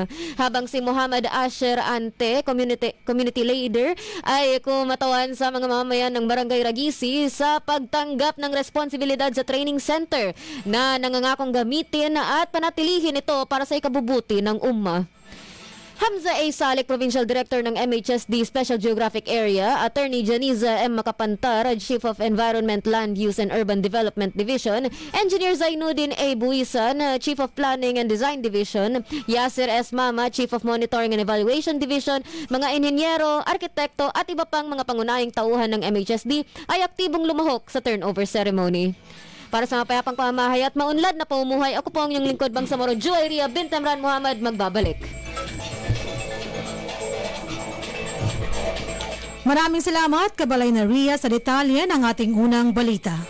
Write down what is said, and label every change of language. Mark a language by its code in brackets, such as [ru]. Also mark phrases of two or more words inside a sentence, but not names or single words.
[tl] Habang si Muhammad Asher Ante, community leader, ay kumatawan sa mga mamamayan ng Barangay Ragisi sa pagtanggap ng responsibilidad sa training center na nangangakong gamitin at panatilihin ito para sa ikabubuti ng umma. Hamza A. Salik, Provincial Director ng MHSD Special Geographic Area, Attorney Janiza M. Makapantar, Chief of Environment, Land Use and Urban Development Division, Engineer Zainuddin A. Buisan, Chief of Planning and Design Division, Yasir S. Mama, Chief of Monitoring and Evaluation Division, mga inhenyero, arkitekto at iba pang mga pangunahing tauhan ng MHSD ay aktibong lumahok sa [en] turnover ceremony. [tl] Para sa mapayapang pamamahay at maunlad na pamumuhay, ako po ang inyong lingkod Bangsamoro, Juwayria bint Emran Muhammad, magbabalik. Maraming salamat, Kabalay na Ria, sa detalye ng ating unang balita.